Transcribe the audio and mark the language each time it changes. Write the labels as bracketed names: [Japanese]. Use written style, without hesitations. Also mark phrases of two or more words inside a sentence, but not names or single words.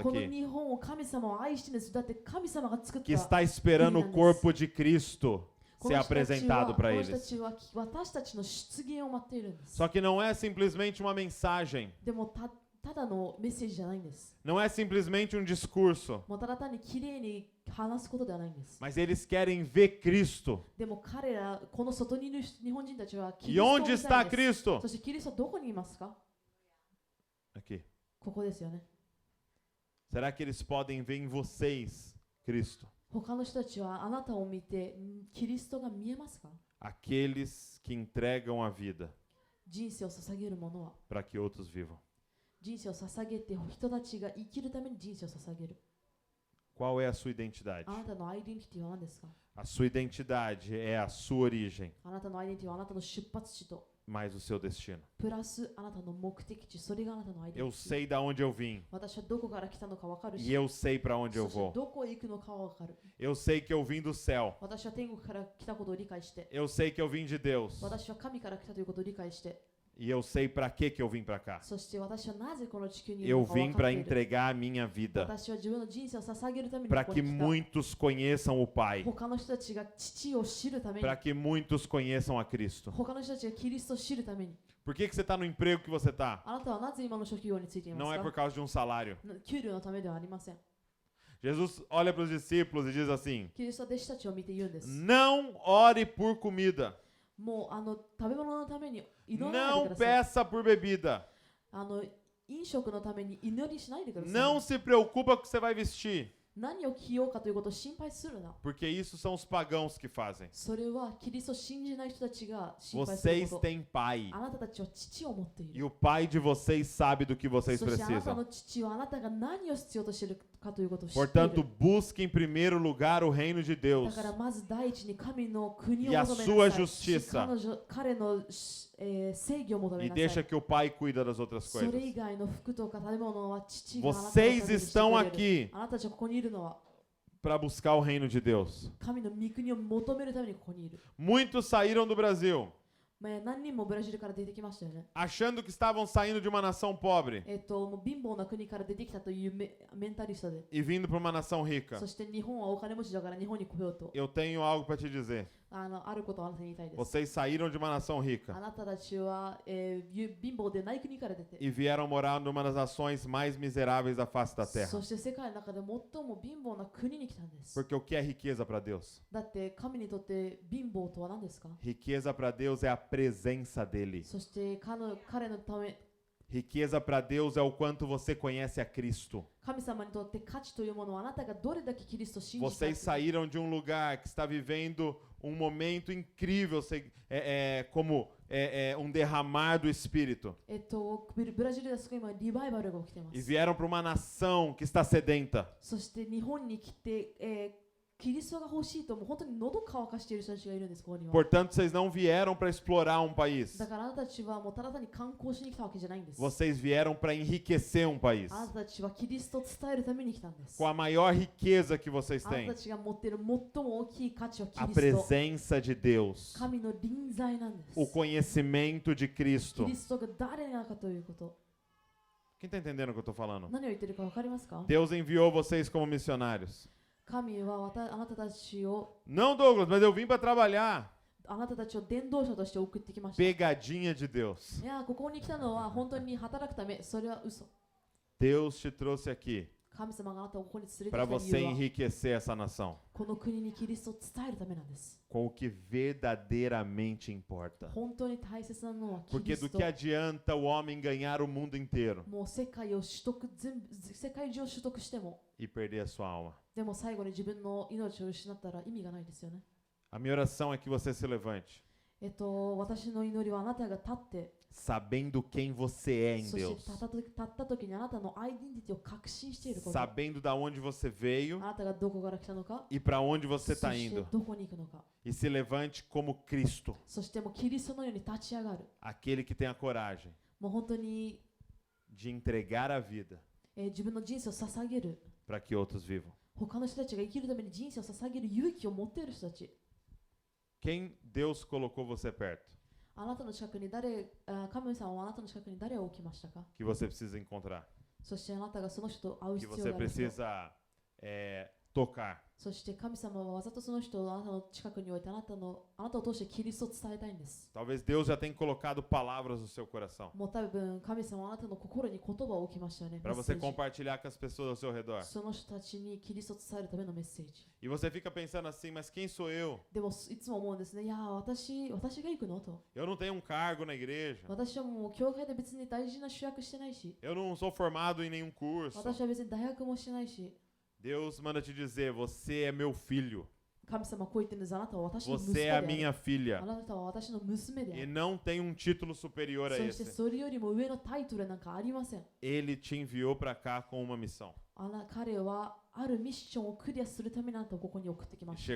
[Japanese] この [Portuguese] aqui. [Japanese] 日本を神様を愛しているんです。だって神様が作った [Portuguese] Que está esperando o Deus. corpo de Cristo [Japanese] こ [Portuguese] ser [Japanese] の人たち [Portuguese] apresentado [Japanese] は [Portuguese] para [Japanese] この人た [Portuguese] eles. [Japanese] ちは私たちの出現を待っているんです。 [Portuguese] Só que não é simplesmente uma mensagem. [Japanese] でもただのメッセージじゃないんです。 [Portuguese] Não é simplesmente um discurso. [Japanese] もうただ単に綺麗に話すことではないんです。 [Portuguese] Mas eles querem ver Cristo. [Japanese] でも彼ら、この外にいる日本人たちはキ [Portuguese] E [Japanese] リストを [Portuguese] onde [Japanese] 見た [Portuguese] está [Japanese] いんです。 [Portuguese] Cristo? [Japanese] そしてキリストはどこにいますか？ [Portuguese] Aqui. [Japanese] ここですよね。 [Portuguese] Será que eles podem ver em vocês Cristo? [Japanese] 他の人たちはあなたを見てキリストが見えますか？ [Portuguese] Aqueles que entregam a vida [Japanese] 人生を捧げる者は [Portuguese] para que outros vivam. [Japanese] 人生を捧げて人たちが生きるために人生を捧げる。 [Portuguese] Qual é a sua identidade? [Japanese] あなたのアイデンティティは何ですか？ [Portuguese] A sua identidade é a sua origem, [Japanese] あなたのアイデンティティはあなたの出発地と [Portuguese] mais o seu destino. [Japanese] プラスあなたの目的地、それがあなたのアイデン [Portuguese] Eu [Japanese] ティティ。 [Portuguese] sei da onde eu vim [Japanese] 私はどこから来たのか分かる [Portuguese] e [Japanese] し、 [Portuguese] eu sei para onde eu [Japanese] そして [Portuguese] vou. [Japanese] どこへ行くのかは分かる。 [Portuguese] Eu sei que eu vim do céu. [Japanese] 私は天国から来たことを理解して、 [Portuguese] Eu sei que eu vim de Deus. [Japanese] 私は神から来たということを理解して、 [Portuguese] E eu sei para que eu vim para cá. [Japanese] そして私はなぜこの地球にいる [Portuguese] Eu [Japanese] のか分 [Portuguese] vim [Japanese] かっ [Portuguese] para [Japanese] ている。 [Portuguese] entregar a minha vida, [Japanese] 私は自分の人生を捧げるために [Portuguese] para [Japanese] ここ [Portuguese] que [Japanese] に来た。 [Portuguese] muitos conheçam o Pai, [Japanese] 他の人たちが父を知るために、 [Portuguese] para que muitos conheçam a Cristo. [Japanese] 他の人たちがキリストを知るために。 [Portuguese] Por que você está no emprego que você está? [Japanese] あなたはなぜ今の職業についていま [Portuguese] Não é [Japanese] す [Portuguese] por [Japanese] か？ [Portuguese] causa de um salário. [Japanese] 給料のためではありません。 [Portuguese] Jesus olha para os discípulos e diz assim: [Japanese] キリストは弟子たちを見て言うんです。 [Portuguese] não ore por comida. [Japanese] もう食べ物のために祈らない [Portuguese] Não [Japanese] でください。 [Portuguese] peça por bebida. [Japanese] 飲食のために祈りしないでください。 [Portuguese] Não se preocupa com o que você vai vestir. [Japanese] 何を着ようかということを心配するな。 [Portuguese] Porque isso são os pagãos que fazem. [Japanese] それはキリストを信じない人たちが心配する [Portuguese] Vocês [Japanese] こと。 [Portuguese] têm pai. [Japanese] あなたたちは父を持ってい [Portuguese] E [Japanese] る。 [Portuguese] o pai de vocês sabe do que vocês [Japanese] そしてあなた [Portuguese] precisam. [Japanese] の父はあなたが何を必要としているかということを知ってい [Portuguese] Portanto, [Japanese] る。 [Portuguese] busque em primeiro lugar o reino de [Japanese] だ [Portuguese] Deus [Japanese] からまず第一に神の国を [Portuguese] e a [Japanese] 求め [Portuguese] sua [Japanese] なさい。 [Portuguese] justiça [Japanese] 彼の正義を求め [Portuguese] e [Japanese] な [Portuguese] deixa [Japanese] さい。 [Portuguese] que o pai cuida das outras [Japanese] それ [Portuguese] coisas. [Japanese] 以外の服とか食べ物は父があなたのた [Portuguese] Vocês [Japanese] めにしてく [Portuguese] estão [Japanese] れる。 [Portuguese] aqui [Japanese] あなたたちはここにいるのは [Portuguese] para buscar o reino de Deus. [Japanese] 神の御国を求めるためにここにいる。 [Portuguese] Muitos saíram do Brasil [Japanese] 何人もブラジルから出てきましたよね。 [Portuguese] achando que estavam saindo de uma nação pobre [Japanese] もう貧乏な国から出てきたというメンタリストで、 [Portuguese] e vindo para uma nação rica. [Japanese] そして日本はお金持ちだから日本に来ようと、 [Portuguese] Eu tenho algo para te dizer. [Japanese] あることをあなたに言いたいです。 [Portuguese] Vocês saíram de uma nação [Japanese] あ [Portuguese] rica [Japanese] なたたちは、貧乏でない国から出て、 [Portuguese] e vieram morar numa das nações mais miseráveis da face da terra. [Japanese] そして世界の中で最も貧乏な国に来たんです。 [Portuguese] Porque o que é riqueza para Deus? [Japanese] だって神にとって貧乏とは何ですか？ [Portuguese] Riqueza para Deus é a presença dele. [Japanese] そして彼のため、 [Portuguese] Riqueza para Deus é o quanto você conhece a Cristo. [Japanese] 神様にとって価値というものはあなたがどれだけキリストを信じたか。 [Portuguese] Vocês saíram de um lugar que está vivendo um momento incrível, como um derramar do Espírito. [Japanese] ブラジルではすごい今リバイバルが起きていま [Portuguese] E [Japanese] す。 [Portuguese] vieram para uma nação que está sedenta. [Japanese] そして日本に来て、キリストが欲しいともう本当に喉乾かしている人たちがいるんです、ここには。 [Portuguese] Portanto, vocês não vieram para explorar um país. [Japanese] だからあなたたちはもうただ単に観光しに来たわけじゃないんです。 [Portuguese] Vocês vieram para enriquecer um país. [Japanese] あなたたちはキリストを伝えるために来たんです。 [Portuguese] Com a maior riqueza que vocês [Japanese] あなた [Portuguese] têm. [Japanese] たちが持っている最も大きい価値はキ [Portuguese] A [Japanese] リスト。 [Portuguese] presença de Deus. [Japanese] 神の臨在なんです。 [Portuguese] O conhecimento de [Japanese] キ [Portuguese] Cristo. [Japanese] リストが誰なのかということ。 [Portuguese] Quem está entendendo o que eu estou falando? [Japanese] 何を言ってるか分かりますか？ [Portuguese] Deus enviou vocês como missionários. [Japanese] 神はあなたたちを [Portuguese] Não, Douglas, mas eu vim para trabalhar. [Japanese] あなたたちを伝道者として送ってきました。 [Portuguese] Pegadinha de Deus. [Japanese] いや、ここに来たのは本当に働くため、それは嘘。 [Portuguese] Deus te trouxe aqui [Japanese] 神様があなたをここに連れてき [Portuguese] para [Japanese] た [Portuguese] você [Japanese] 理由は [Portuguese] enriquecer essa nação [Japanese] この国にキリストを伝えるためなんです。 [Portuguese] com o que verdadeiramente importa. [Japanese] 本当に大切なのはキ [Portuguese] Porque [Japanese] リス [Portuguese] do [Japanese] ト [Portuguese] que。adianta o homem ganhar o mundo inteiro [Japanese] もう世界中を取得しても、 [Portuguese] e perder a sua alma? [Japanese] でも最後に自分の命を失ったら意味がないですよね。 [Portuguese] A minha oração é que você se levante [Japanese] 私の祈りはあなたが立って、 [Portuguese] sabendo quem você é em [Japanese] そして [Portuguese] Deus, [Japanese] 立った時にあなたのアイデンティティを確信していること。 [Portuguese] sabendo da onde você veio [Japanese] あなたがどこから来たのか、 [Portuguese] e para onde você [Japanese] そ [Portuguese] está [Japanese] して [Portuguese] indo. [Japanese] どこに行くのか。 [Portuguese] E se levante como Cristo, [Japanese] そしてもうキリストのように立ち上がる。 [Portuguese] aquele que tem a coragem [Japanese] もう本当に、 [Portuguese] de entregar a vida [Japanese] 自分の人生を捧げる。 [Portuguese] para que outros vivam. [Japanese] 他の人たちが生きるために人生を捧げる勇気を持っている人たち。 [Portuguese] Quem Deus colocou você perto [Japanese] あなたの近くに神様はあなたの近くに誰を置きましたか？ [Portuguese] que você precisa encontrar, [Japanese] そしてあなたがその人と会う [Portuguese] que [Japanese] 必要 [Portuguese] você [Japanese] がある人。 [Portuguese] precisa tocar, [Japanese] そして神様はわざとその人をあなたの近くに置いてあなたを通してキリストを伝えたいんです。 [Portuguese] Talvez Deus já tenha colocado palavras no seu coração [Japanese] もう多分神様はあなたの心に言葉を置きましたよね。 [Portuguese] para [Japanese] メッセ [Portuguese] você [Japanese] ージ [Portuguese] compartilhar com as pessoas ao seu redor. [Japanese] その人たちにキリストを伝えるためのメッセージ。 [Portuguese] E você fica pensando assim, mas quem sou eu? [Japanese] でもいつも思うんですね。いや私が行くのと。 [Portuguese] Eu não tenho um cargo na igreja. [Japanese] 私はもう教会で別に大事な主役してないし、 [Portuguese] Eu não sou formado em nenhum curso. [Japanese] 私は別に大学もしてないし、 [Portuguese] Deus manda te dizer, você é meu filho. [Japanese] 神様はこう言ってるんです。あなたは私の息子 [Portuguese] Você [Japanese] で [Portuguese] é [Japanese] あ [Portuguese] a [Japanese] る。 [Portuguese] minha filha. [Japanese] あなたは私の娘であ [Portuguese] E [Japanese] る。 [Portuguese] não tem um título superior a [Japanese] そして [Portuguese] esse. [Japanese] それよりも上のタイトルなんかありません。 [Portuguese] Ele te enviou para cá com uma missão. [Japanese] 彼はあるミッションをクリアするためにあなたをここに送ってきました。